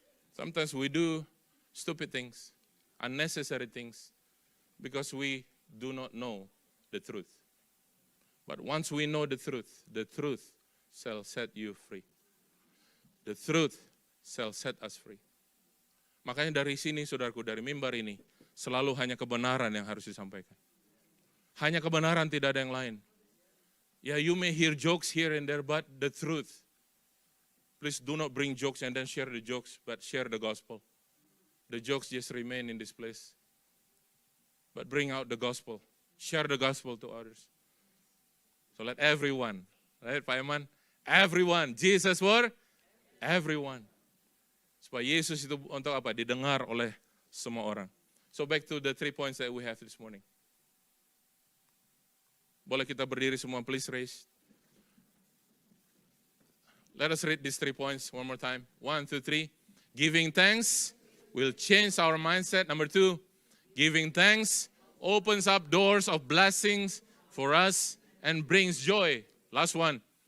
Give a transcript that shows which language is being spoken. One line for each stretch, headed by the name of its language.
English: Sometimes we do stupid things, unnecessary things, because we do not know the truth. But once we know the truth shall set you free. The truth shall set us free.
Indonesian: Makanya dari sini, saudaraku, dari mimbar ini, selalu hanya kebenaran yang harus disampaikan. Hanya kebenaran, tidak ada yang lain.
English: Yeah, you may hear jokes here and there, but the truth. Please do not bring jokes and then share the jokes, but share the gospel. The jokes just remain in this place. But bring out the gospel. Share the gospel to others. So let everyone, right Pak Eman? Everyone, Jesus for everyone.
Indonesian: Supaya Yesus itu untuk apa? Didengar oleh semua orang.
English: So back to the 3 points that we have this morning.
Indonesian: Boleh kita berdiri semua,
English: please raise. Let us read these 3 points one more time. 1, 2, 3. Giving thanks will change our mindset. Number 2, giving thanks opens up doors of blessings for us and brings joy. Last one.